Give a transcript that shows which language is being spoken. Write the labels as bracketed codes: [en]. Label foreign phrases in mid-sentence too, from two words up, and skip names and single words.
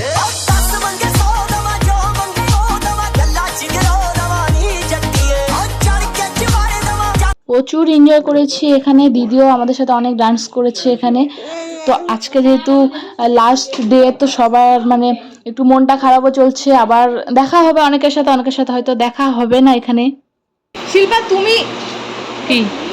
[pa] ਦਸ ਮੰਗੇ 100 ਦਮਾ, ਜੋ ਮੰਗੇ ਓ ਦਮਾ, ਗੱਲਾਂ ਚ ਕਲੋ ਦਮਾ ਨੀ ਜੱਟੀਏ, ਚੜ੍ਹ ਕੇ ਚਵਾਰੇ ਦਮਾ। [bn] প্রচুর এনজয় করেছি এখানে। দিদিও আমাদের সাথে অনেক ডান্স করেছে এখানে। তো আজকে যেহেতু [en] last day, [bn] তো সবার মানে একটু মনটা খারাপও চলছে। আবার দেখা হবে অনেকের সাথে, অনেকের সাথে হয়তো দেখা হবে না এখানে। শিল্পা তুমি